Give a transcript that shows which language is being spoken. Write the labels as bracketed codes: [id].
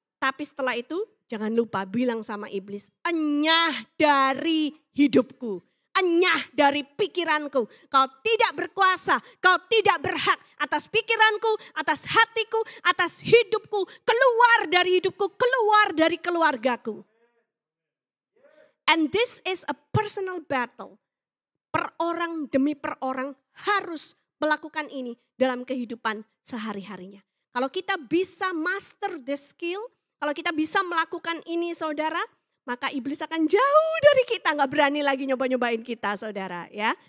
[id] Tapi setelah itu jangan lupa bilang sama iblis, enyah dari hidupku. Enyah dari pikiranku. Kau tidak berkuasa, kau tidak berhak atas pikiranku, atas hatiku, atas hidupku. Keluar dari hidupku, keluar dari keluargaku. [en] And this is a personal battle. [id] Per orang demi per orang harus melakukan ini dalam kehidupan sehari-harinya. Kalau kita bisa [en] master the skill, [id] kalau kita bisa melakukan ini saudara, maka iblis akan jauh dari kita, nggak berani lagi nyoba-nyobain kita saudara ya.